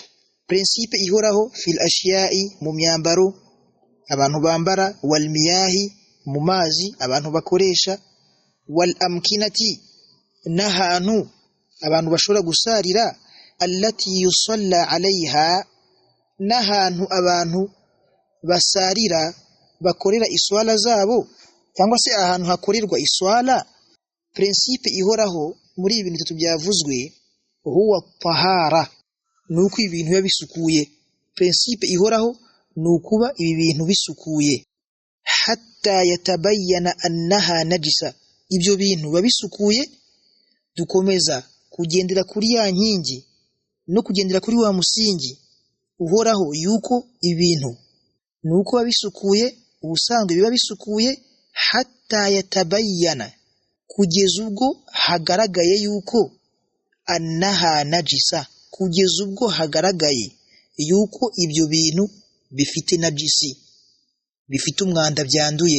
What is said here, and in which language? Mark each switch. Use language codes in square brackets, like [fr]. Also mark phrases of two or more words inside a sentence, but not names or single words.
[rw] Principe ihoraho [ar] في الأشياء, [rw] mu myambaro abantu bambara, [ar] والمياه, [rw] mu mazi abantu bakoresha, [ar] والأمكنة, [rw] n'ahantu abantu bashobora gusarira, [ar] التي يصلى عليها, [rw] n'ahantu abantu basarira bakorera iswala zabo, cyangwa se ahantu hakorerwa iswala. Principe ihoraho muri ibintu bitatu byavuzwe [ar] هو الطهارة, [rw] nuko ibintu biba bisukuye. Principe ihoraho nukuba ibi bintu bisukuye. [ar] حتى يتبين أنها نجسة, [rw] ibyo bintu biba bisukuye, dukomeza kugendera kuri ya nkingi no kugendera kuri wa musingi uhoraho yuko ibintu nuko biba bisukuye, ubusanzwe biba bisukuye. [ar] حتى يتبين, [rw] kugeza ubwo hagaragaye yuko [ar] أنها نجسة, [rw] kugeza ubwo hagaragaye yuko ibyo bintu bifite najisi, bifite umwanda, byanduye.